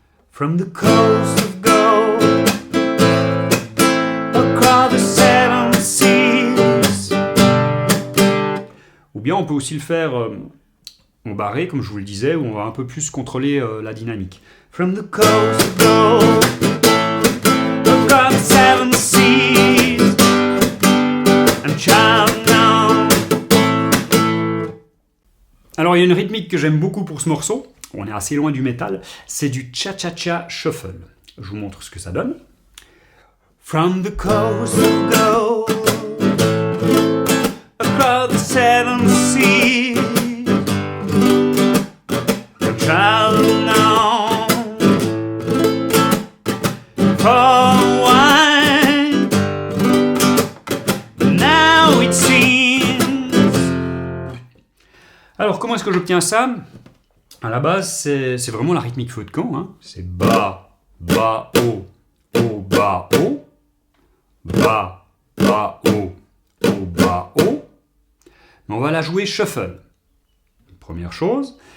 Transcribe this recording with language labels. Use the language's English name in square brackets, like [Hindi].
[English] From the coast of gold, across the 7 seas. [French] Ou bien on peut aussi le faire en barré, comme je vous le disais, où on va un peu plus contrôler la dynamique. [English] From the coast of gold, across the 7 seas, I'm traveling now. [French] Alors il y a une rythmique que j'aime beaucoup pour ce morceau, on est assez loin du métal, c'est du cha-cha-cha shuffle. Je vous montre ce que ça donne. [English] From the coast of gold, across the 7 seas, traveling on for a while, now it seems. [French] Alors comment est-ce que j'obtiens ça? À la base, c'est vraiment la rythmique feu de camp, hein. C'est ba, ba, oh, oh, ba, oh, ba, ba, oh, oh, ba, oh. Mais on va la jouer shuffle. Première chose.